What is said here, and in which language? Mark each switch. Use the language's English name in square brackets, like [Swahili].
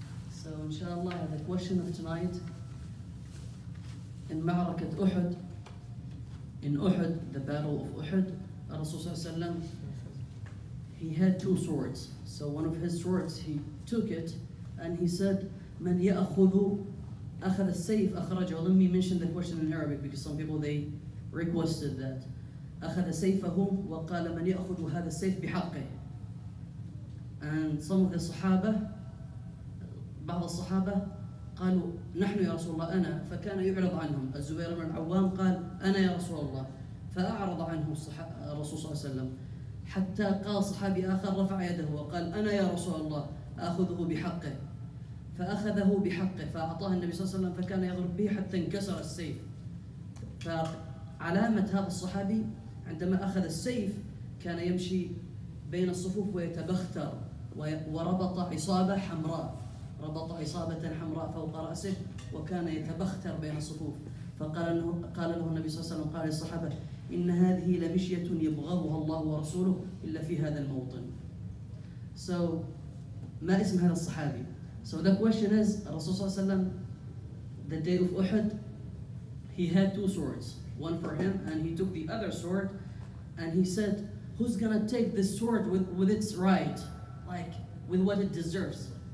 [English] So inshallah, the question of tonight, in Ma'rakat Uhud, in Uhud, the battle of Uhud, Rasulullah, he had two swords. So one of his swords, he took it and he said, [Arabic] "Man ya'khudhu akhadha as-sayf akhrajahu." [English] Let me mention the question in Arabic because some people they requested that. [Arabic] أخذ سيفه وقال من يأخذ هذا السيف بحقه. [English] And some of the Sahaba, [Arabic] بعض الصحابة قالوا نحن يا رسول الله أنا، فكان يعرض عنهم. الزبير بن العوام قال أنا يا رسول الله، فأعرض عنه الرسول صلى الله عليه وسلم حتى قال صحابي آخر رفع يده وقال أنا يا رسول الله آخذه بحقه، فأخذه بحقه فأعطاه النبي صلى الله عليه وسلم فكان يضرب به حتى انكسر السيف. فعلامة هذا الصحابي عندما أخذ السيف كان يمشي بين الصفوف ويتبختر، وربط عصابة حمراء، ربط عصابة حمراء فوق رأسه وكان يتبختر بين الصفوف. قال له النبي صلى الله عليه وسلم قال للصحابة إن هذه لمشية يبغضها الله ورسوله إلا في هذا الموطن. [English] So [Arabic] ما اسم هذا الصحابي؟ [English] So the question is, [Arabic] الرسول صلى الله عليه وسلم [English] the day of Uhud he had two swords, one for him and he took the other sword and he said who's gonna take this sword with its right, like with what it deserves?